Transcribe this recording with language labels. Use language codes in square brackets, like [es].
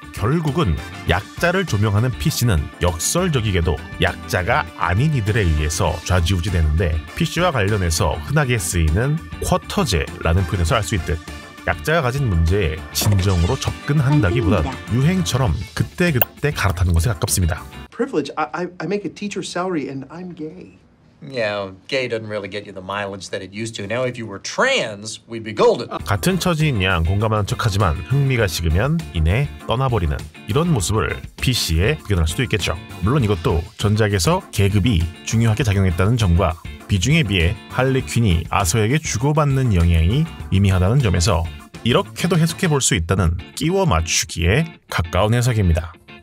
[ko] 결국은 약자를 조명하는 PC는 역설적이게도 약자가 아닌 이들에 의해서 좌지우지되는데, PC와 관련해서 흔하게 쓰이는 쿼터제라는 표현에서 알 수 있듯 약자가 가진 문제에 진정으로 접근한다기보단 유행처럼 그때그때 갈아타는 것에 가깝습니다. [en] Privilege. I make a teacher's salary and I'm gay. Yeah, gay doesn't really get you the mileage that it used to. Now, if you were trans, we'd be golden. [ko] 같은 처지인 양 공감하는 척하지만 흥미가 식으면 이내 떠나버리는 이런 모습을 PC에 구현할 수도 있겠죠. 물론 이것도 전작에서 계급이 중요하게 작용했다는 점과 비중에 비해 할리 퀸이 아서에게 주고받는 영향이 미미하다는 점에서 이렇게도 해석해 볼 수 있다는 끼워 맞추기에 가까운 해석입니다.